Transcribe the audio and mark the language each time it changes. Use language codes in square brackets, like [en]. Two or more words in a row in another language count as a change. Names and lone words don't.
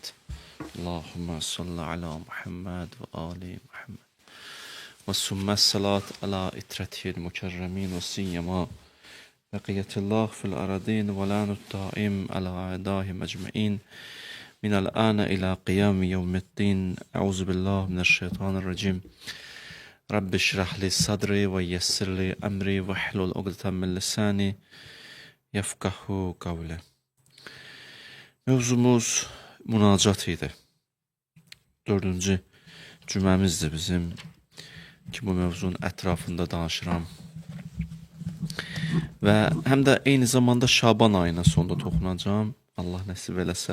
[ar] اللهم صل على محمد وآل محمد وثم الصلاة على إترته المكرمين وسيما بقية الله في الأراضين ولعن الدائم على أعدائهم أجمعين من الآن إلى قيام يوم الدين. أعوذ بالله من الشيطان الرجيم. رب اشرح لي صدري ويسر لي أمري واحلل عقدة من لساني يفقهوا قولي. [az] Mövzumuz münacat idi. 4-cü cüməmizdir bizim ki, bu mövzunun ətrafında danışıram. Və həm də eyni zamanda Şaban ayına sonda toxunacağım, Allah nəsib eləsə.